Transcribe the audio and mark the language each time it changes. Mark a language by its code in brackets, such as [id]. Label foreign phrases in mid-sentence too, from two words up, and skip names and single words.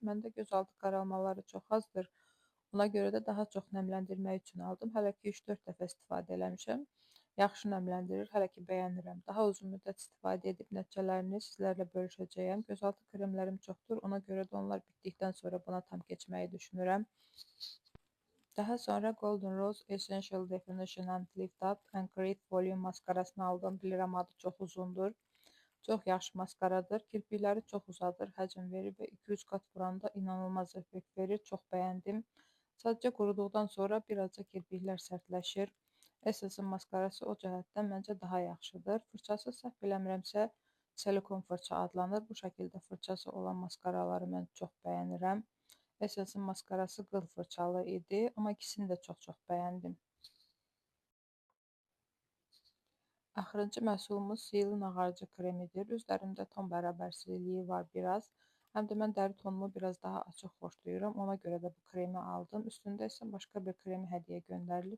[az] Məndə gözaltı qaralmaları çox azdır. Ona görə də daha çox nəmləndirmək üçün aldım. Hələ ki 3-4 dəfə istifadə eləmişəm. Yaxşı nəmləndirir, hələ ki bəyənirəm. Daha uzun müddət istifadə edib nəticələrini sizlərlə bölüşəcəyəm. Gözaltı kremlərim çoxdur, ona görə də onlar bitdikdən sonra buna tam keçməyi düşünürəm. Daha sonra Golden Rose Essential Definition and Lift Up and Create Volume maskarasını aldım. Bilirəm adı çox uzundur. Çox yaxşı maskaradır. Kirpikləri çox uzadır, həcm verir və 2-3 qat vuranda inanılmaz effekt verir. Çox bəyəndim. Sadəcə quruduqdan sonra birazca kirpiklər sərtləşir. Essence-in maskarası o cəhətdən məncə daha yaxşıdır. Fırçası səhv eləmirəmsə silikon fırça adlanır. Bu şəkildə fırçası olan maskaraları mən çox bəyənirəm. Essence-in maskarası qıl fırçalı idi, amma ikisini də çox bəyəndim. Axırıncı məhsulumuz Sealin ağarıcı kremidir. Üzlərimdə ton bərabərsizliyi var biraz. Həm də mən dəri tonumu biraz daha açıq xoşlayıram. Ona görə də bu kremi aldım. Üstündə isə başqa bir kremi hədiyyə göndərilib.